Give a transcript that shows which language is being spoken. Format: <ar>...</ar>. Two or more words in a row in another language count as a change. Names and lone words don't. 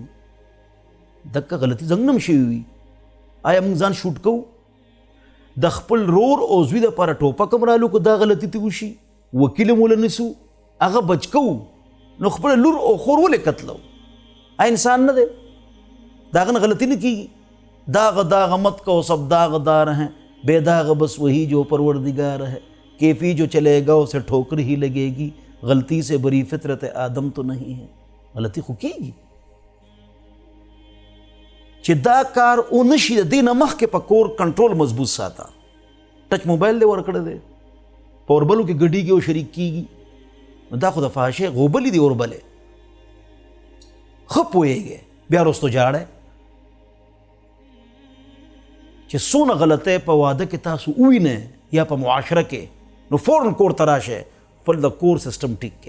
<ps>دک غلطي زمونږ نه شوي وي. آیا موږ ځان شوټ کوو؟ د خپل رور او زوی دپاره ټوپک هم رالو که دا غلطي ته وشي وکیل هم ونه نیسو هغه بچ کوو نو خپله لور او خور ولې قتلو؟ آیا انسان نه دی؟ د هغه نه غلطي نه کېږي.</ps> <ur>داغ داغ مت کو سب داغدار ہیں بے داغ بس وہی جو پروردگار ہے کیفی جو چلے گا اسے ٹھوکر ہی لگے گی غلطی سے بری فطرت آدم تو نہیں ہے.</ur> <ps>غلطي خو کېږي چې دا کار ونشي. د دې نه مخکې په کور کنټرول مضبوط ساته. ټچ موبایل دې ورکړی دی په اوربلو کې ګډېږي او شریک کېږي نو دا خو د فحاشۍ غوبلې دي اوربلې. ښه پوهېږئ بیا وروستو جاړئ چې څونه غلطۍ په واده کې تاسو ووینئ یا په معاشره کې نو فوراً کور ته راشئ خپل د کور سسټم ټیک کړئ.</ps>